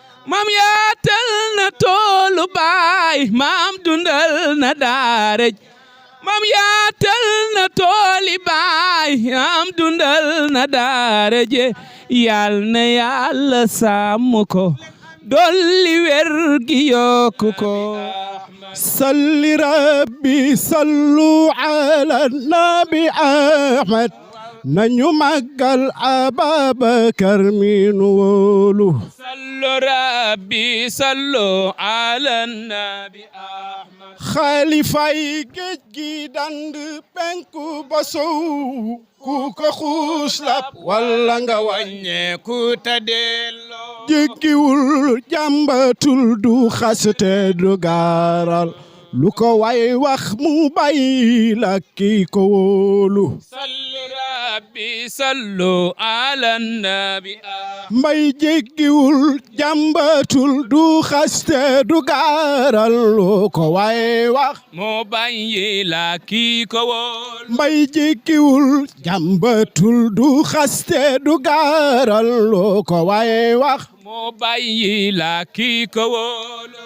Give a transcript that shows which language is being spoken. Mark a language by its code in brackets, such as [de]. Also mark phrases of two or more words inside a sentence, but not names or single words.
[wo] Maam yaatal na toolu baay, maam dundal na daara. Maam yaatal na tooli baay, maam dundal na daara je. Yal na Yàlla sàmm ko, dolli wér gi yokk ko. [ar] صل ربي صلوا على النبي أحمد. [wo] Nañu màggal Ababakar mi nu wóolu. [ar] صل ربي صلوا على النبي أحمد. [wo] Xalifa yi géej gi dand penku ba sow. Ku ko xuus lap walla nga wàññeeku te delloo. Jéggiwul, jàmbatul, du xaste, du gaaral. Lu ko way wax mu bàyyi la ki ko wóolu. [ar] صل ربي صلوا على النبي أحمد. [wo] Mbay jéggiwul, jàmbatul, du xaste, du gaaral. Lu ko way wax Mu bàyyi la ki ko wóolu. Mbay jéggiwul, jàmbatul, du xaste, du gaaral. Lu ko way wax Mu bàyyi la ki ko wóolu.